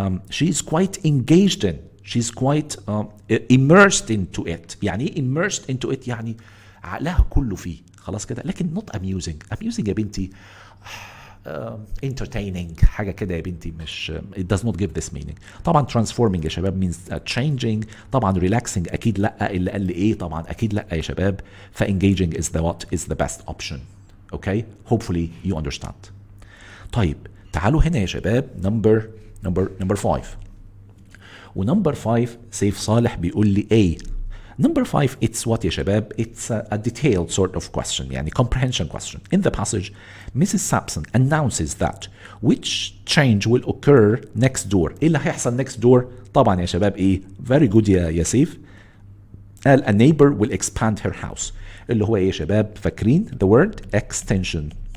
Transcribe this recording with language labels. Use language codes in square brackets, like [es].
[en] she's quite engaged in she's quite immersed into it [ar] يعني ايه [en] immersed into it [ar] يعني عقلها كله فيه خلاص كده لكن [en] not amusing [ar] يا بنتي [en] entertaining [ar] حاجة كده يا بنتي مش [en] it does not give this meaning. [ar] طبعا transforming يا شباب means changing طبعا relaxing أكيد لأ اللي قال لي إيه طبعا أكيد لأ يا شباب ف engaging is [en] the what is the best option. Okay hopefully you understand. [ar] طيب تعالوا هنا يا شباب number 5 ونمبر 5 سيف صالح بيقول لي A. [en] Number 5, it's what [ar] يا شباب? [en] It's a detailed sort of question, [ar] يعني [en] comprehension question. In the passage, Mrs. Sampson announces that which change will occur next door. [ar] إيه اللي هيحصل next door؟ طبعا يا شباب إيه؟ [en] Very good [ar] يا سيف. قال [en] a neighbor will expand her house. [ar] اللي هو إيه يا شباب؟ فاكرين [en] the word extension.